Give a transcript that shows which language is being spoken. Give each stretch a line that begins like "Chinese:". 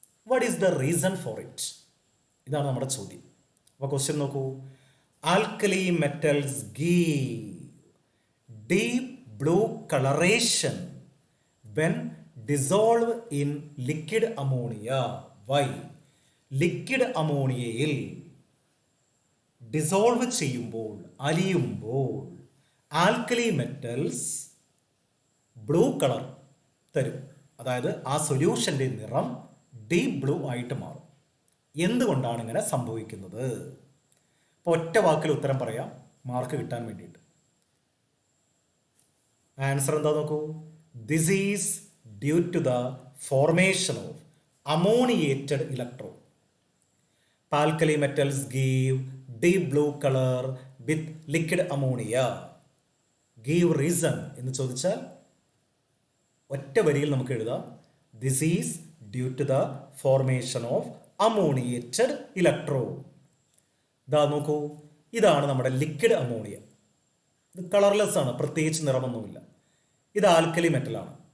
English: What is the reason for it?
Malayalam: ഇതാണ് നമ്മുടെ ചോദ്യം. അപ്പോൾ ക്വസ്റ്റ്യൻ നോക്കൂ.
English: Alkali metals give deep blue coloration when dissolve in liquid ammonia. Why?
Malayalam: Liquid അമോണിയയിൽ dissolve ചെയ്യുമ്പോൾ, അലിയുമ്പോൾ alkali metals blue colour തരും. അതായത് ആ സൊല്യൂഷൻ്റെ നിറം ഡീപ് ബ്ലൂ ആയിട്ട് മാറും. എന്തുകൊണ്ടാണ് ഇങ്ങനെ സംഭവിക്കുന്നത്? ഇപ്പോൾ ഒറ്റ വാക്കിൽ ഉത്തരം പറയാം, മാർക്ക് കിട്ടാൻ വേണ്ടിയിട്ട്. ആൻസർ എന്താ നോക്കൂ.
English: This is due to the formation of ammoniated electron. Alkali metals give deep blue color with liquid ammonia. Give reason
Malayalam: എന്ന് ചോദിച്ചാൽ ഒറ്റ വരിയിൽ നമുക്ക് എഴുതാം,
English: This is due to the formation of ammoniated electron.
Malayalam: ഇതാ നോക്കൂ, ഇതാണ് നമ്മുടെ ലിക്വിഡ് അമോണിയ. ഇത് കളർലെസ് ആണ്, പ്രത്യേകിച്ച് നിറമൊന്നുമില്ല. ഇത് ആൽക്കലി മെറ്റലാണ്.